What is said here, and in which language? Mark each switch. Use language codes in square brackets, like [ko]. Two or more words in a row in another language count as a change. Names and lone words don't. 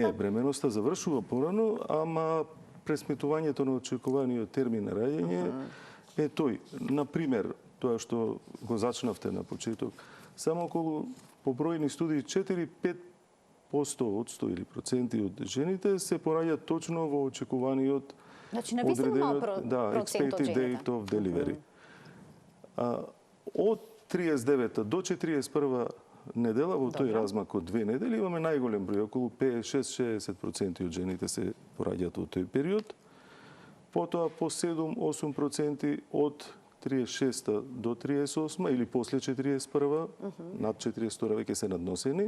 [mk] Не, бременоста завршува порано, ама пресметувањето на очекуваниот термин на раѓање е тој. Например, тоа што го зачнавте на почеток, само околу по бројни студии 4-5% или проценти од жените се пораѓаат точно во очекуваниот одредениот [en] expected date of delivery. [mk] Од 39 до 41 недела, во тој размак од 2 недели, имаме најголем број, околу 5-6-60% од жените се пораѓаат во тој период. Потоа по 7-8% од 36 до 38 или после 41, над 42 веќе се надносени.